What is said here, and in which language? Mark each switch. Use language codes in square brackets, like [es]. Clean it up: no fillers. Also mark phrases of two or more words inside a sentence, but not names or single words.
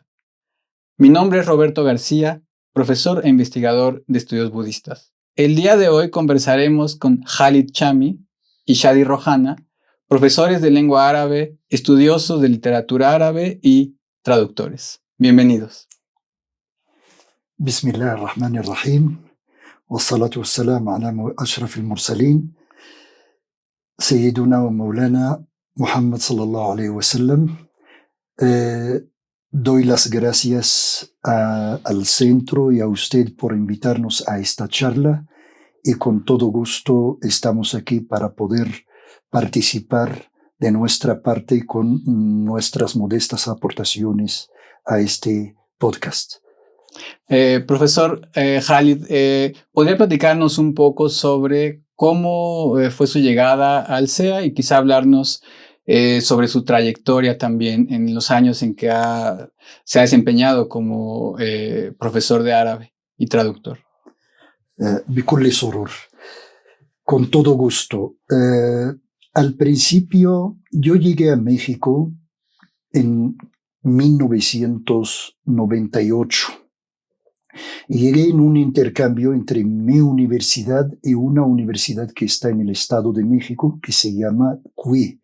[es] Mi nombre es Roberto García, profesor e investigador de estudios budistas. El día de hoy conversaremos con Khalid Chami y Shadi Rohana, profesores de lengua árabe, estudiosos de literatura árabe y traductores. Bienvenidos. [ar] بسم الله الرحمن الرحيم. والصلاة والسلام على أشرف المرسلين. سيدنا ومولانا محمد صلى الله عليه وسلم. [es] Doy las gracias al centro y a usted por invitarnos a esta charla y con todo gusto estamos aquí para poder participar de nuestra parte con nuestras modestas aportaciones a este podcast. Profesor Khalid, ¿podría platicarnos un poco sobre cómo fue su llegada al SEA y quizá hablarnos sobre su trayectoria también en los años en que se ha desempeñado como profesor de árabe y traductor? [ar] بكل سرور. [es] Con todo gusto. Al principio yo llegué a México en 1998. Y llegué en un intercambio entre mi universidad y una universidad que está en el Estado de México que se llama CUI.